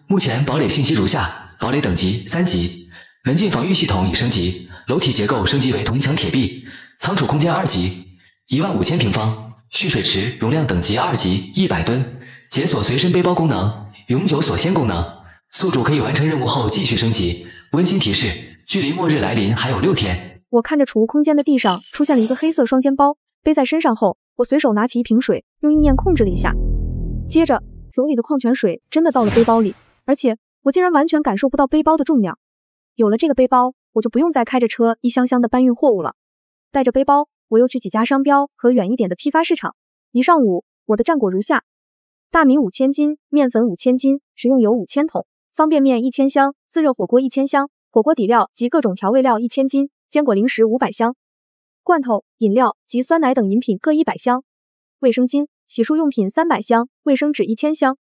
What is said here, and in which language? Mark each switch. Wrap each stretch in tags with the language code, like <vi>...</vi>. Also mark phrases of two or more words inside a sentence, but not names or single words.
<zh>目前堡壘信息如下：堡壘等級3級，门禁防禦系統已升級，樓體結構升級為銅牆鐵壁，倉儲空間2級，15000平方，蓄水池容量等級2級100噸，解鎖隨身背包功能，永久鎖先功能。宿主可以完成任務後繼續升級。溫馨提示：距離末日來臨還有6天。我看着儲物空間的地上出現了一個黑色雙肩包，背在身上後，我隨手拿起一瓶水，用意念控制了一下。接着，手裡的礦泉水真的到了背包裡，而且我竟然完全感受不到背包的重量。有了這個背包，我就不用再開着車一箱箱的搬運貨物了。帶着背包，我又去幾家商標和遠一點的批發市場。一上午，我的戰果如下：大米5000斤，麵粉5000斤，食用油5000桶，方便麵1000箱，自熱火鍋1000箱，火鍋底料及各種調味料1000斤，堅果零食500箱，罐頭、飲料及酸奶等飲品各100箱，衛生巾、洗漱用品300箱，衛生紙1000箱。</zh>